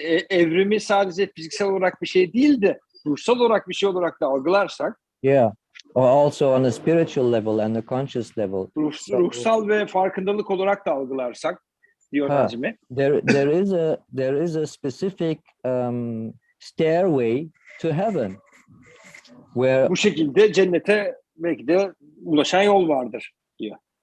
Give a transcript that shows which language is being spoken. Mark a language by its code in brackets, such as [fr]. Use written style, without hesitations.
[tr] evrimi sadece fiziksel olarak bir şey değil de ruhsal olarak bir şey olarak da algılarsak, [en] yeah, or also on a spiritual level and a conscious level, [tr] ruhsal ve farkındalık olarak da algılarsak diyor Nazmi. [en] There is a specific stairway to heaven where [tr] bu şekilde cennete belki de ulaşan yol vardır diyor.